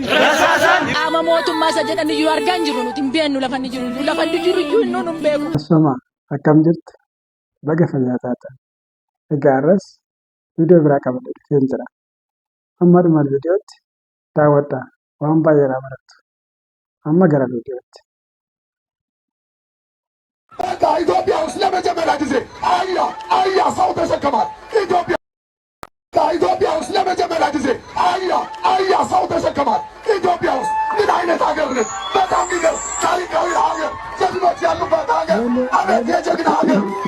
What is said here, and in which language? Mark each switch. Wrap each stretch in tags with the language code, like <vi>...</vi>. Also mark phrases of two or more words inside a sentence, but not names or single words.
<om>qaama mootummaa isa jedhan iyyuu argaa hin jiru nuti hin beeknu lafa inni jiru iyyuu inni nu hin beeku. Asuma akkam jirtu baga fayyaa taatan. Egaa irras viidiyoo biraa qabadhe dhufeen jira. Amma dhuma viidiyootti daawwadhaa waan baay'ee barattu. Amma gara viidiyootti.</om> <am>ኢትዮጵያ ውስጥ ለመጀመሪያ ጊዜ አህያ ሰው ተሸከማል። ኢትዮጵያ ውስጥ ለመጀመሪያ ጊዜ አህያ ሰው ተሸከማል። ኢትዮጵያ ውስጥ ምን አይነት ሀገር ነች? በጣም የሚገርም ታሪካዊ ሀገር፣ ጀግኖች ያሉበት ሀገር። አቤት የጀግና ሀገር!</am>